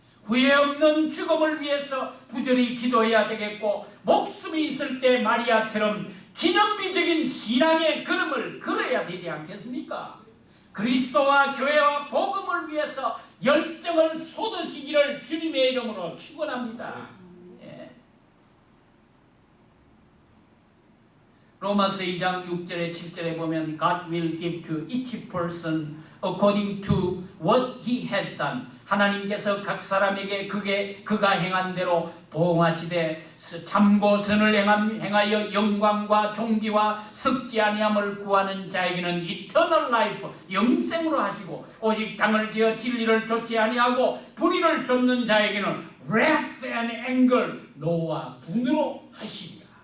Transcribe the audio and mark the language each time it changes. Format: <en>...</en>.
<ko>후회 없는 죽음을 위해서 부지런히 기도해야 되겠고, 목숨이 있을 때 마리아처럼 기념비적인 신앙의 걸음을 걸어야 되지 않겠습니까? 그리스도와 교회와 복음을 위해서 열정을 쏟으시기를 주님의 이름으로 축원합니다. 예. 로마서 2장 6절에 7절에 보면</ko> <en>God will give to each person according to what he has done.</en> <ko>하나님께서 각 사람에게 그가 행한 대로 보응하시되 참고선을 행하여 영광과 존귀와 썩지 아니함을 구하는 자에게는</ko> <en>eternal life,</en> <ko>영생으로 하시고, 오직 당을 지어 진리를 좇지 아니하고 불의를 좇는 자에게는</ko> <en>wrath and anger,</en> <ko>노와 분으로 하시리라.</ko>